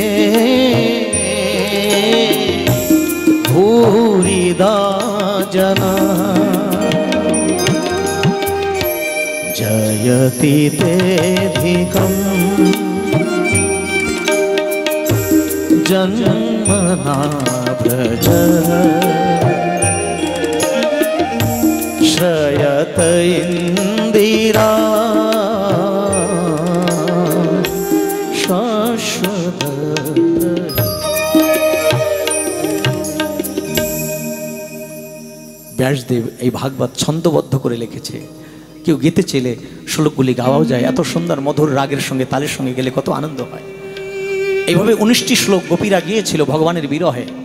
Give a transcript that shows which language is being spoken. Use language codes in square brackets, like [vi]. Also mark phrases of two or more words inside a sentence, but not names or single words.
[sa] भूरिदा जना जयति तेऽधिकम् जन्मना व्रज श्रयत इंदिरा शाश्वत। [bn] ব্যাসদেব এই ভাগবত ছন্দবদ্ধ করে লিখেছে। কেউ গেতে চেলে শ্লোকগুলি গাওয়াও যায়। এত সুন্দর মধুর রাগের সঙ্গে তালের সঙ্গে গেলে কত আনন্দ হয়। এইভাবে 19টি শ্লোক গোপীরা গিয়েছিল ভগবানের বিরহে।